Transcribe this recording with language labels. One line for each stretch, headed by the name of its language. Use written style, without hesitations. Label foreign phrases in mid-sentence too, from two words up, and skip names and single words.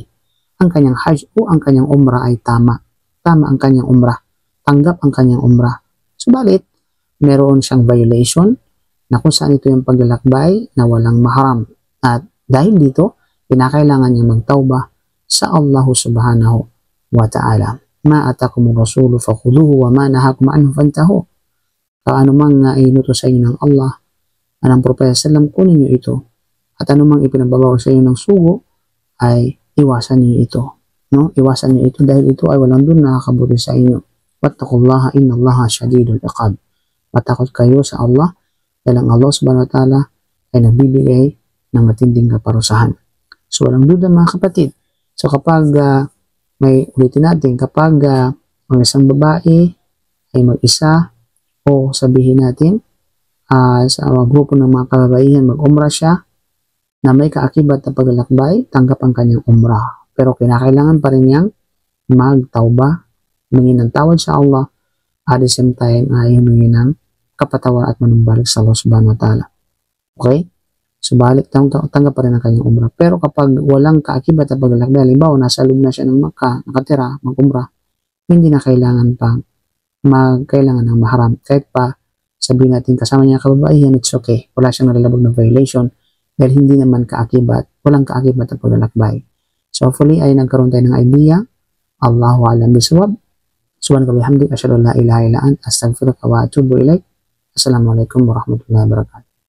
Filipino: Ang kanyang hajj o ang kanyang umrah ay tama. Tama ang kanyang umrah, tanggap ang kanyang umrah. Subalit, meron siyang violation na kung saan ito yung paglalakbay na walang mahram. At dahil dito, pinakailangan niya magtawbah sa Allah
Arabic: سبحانه وتعالى. ما آتاكم الرسول فخذوه وما نهاكم عنه فانتهوا.
Filipino: Kaano mang inuto sa inyo ng Allah, anang propeta sallam, kunin niyo ito. At anumang ipinababaw sa inyo ng sugo, ay iwasan niyo ito. No? Iwasan niyo ito dahil ito ay walang dun nakakabuti sa inyo.
Arabic: واتقوا الله إن الله شديد العقاب.
Filipino: Matakot kayo sa Allah dahil ang Allah
Arabic: سبحانه وتعالى
Filipino: ay nagbibigay ng matinding kaparusahan. So walang duda mga kapatid. So kapag ulitin natin, kapag ang isang babae ay mag-isa o sabihin natin sa grupo ng mga kababaihan mag-umrah siya na may kaakibat na paglalakbay, tanggap ang kanyang umrah. Pero kinakailangan pa rin niyang magtawbah, humingi ng tawad sa Allah,
English: at the same time
Filipino: ay humingi ng kapatawan at manumbalik sa Allah
Arabic: سبحانه وتعالى.
Filipino: Okay? So, tanggap pa rin ang kanyang umrah. Pero kapag walang kaakibat na paglalakbay, halimbawa, nasa loob na siya ng Makkah, nakatira, mag-umrah, hindi na kailangan ng mahram. Kahit pa, sabihin natin kasama niya kababaihan,
English: it's okay.
Filipino: Wala siyang nalalabag na violation dahil hindi naman walang kaakibat na paglalakbay. So hopefully ay nagkaroon tayo ng idea.
Arabic: الله أعلم بالصواب. سبحانك وبحمدك أشهد أن لا إله إلا أنت أستغفرك وأتوب إليك. السلام عليكم ورحمة الله وبركاته.